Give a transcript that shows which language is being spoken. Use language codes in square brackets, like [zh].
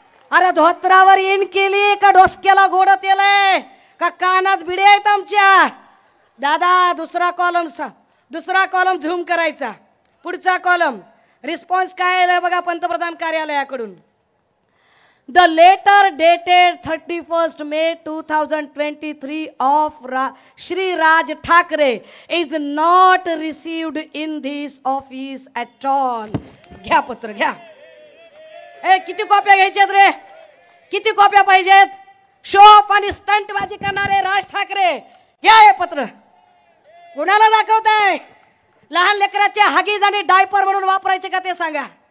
[mr] अरे धोत्रावर इन केली का डोसक्याला गोड तेलय का कानात बिडे आहेत आमच्या. दादा दुसरा कॉलम झूम करायचा. पुढचा कॉलम रिस्पॉन्स काय आलाय बघा पंतप्रधान कार्यालयाकडून. [en] The letter dated 31 May 2023 of Shri Raj Thackeray is not received in this office at all. [mr] घ्या पत्र घ्या. किती कॉप्या घ्यायच्यात रे. किती कॉप्या पाहिजेत. शोप आणि स्टंटबाजी करणारे राज ठाकरे घ्या हे पत्र. कुणाला दाखवताय. लहान लेकराचे हगीज आणि डायपर म्हणून वापरायचे का ते सांगा.